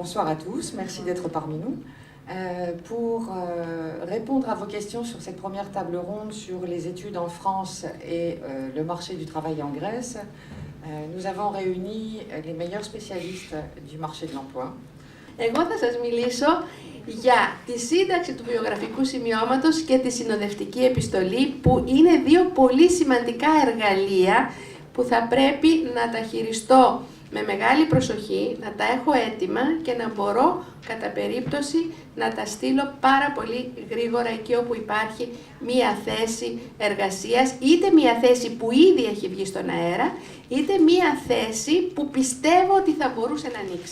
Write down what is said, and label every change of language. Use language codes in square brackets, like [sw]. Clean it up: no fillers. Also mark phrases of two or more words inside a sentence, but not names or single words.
[fr] à tous, merci d'être parmi nous. Pour répondre à vos questions sur cette première table ronde sur les études en France et le marché du travail en Grèce, nous avons réuni les meilleurs spécialistes du marché de l'emploi. [el] Εγώ θα σας μιλήσω για τη σύνταξη του βιογραφικού σημειώματος και τη συνοδευτική επιστολή, που είναι δύο πολύ σημαντικά εργαλεία που θα πρέπει να τα χειριστώ με μεγάλη προσοχή, να τα έχω έτοιμα και να μπορώ κατά περίπτωση να τα στείλω πάρα πολύ γρήγορα εκεί όπου υπάρχει μία θέση εργασίας, είτε μία θέση που ήδη έχει βγει στον αέρα, είτε μία θέση που πιστεύω ότι θα μπορούσε να ανοίξει.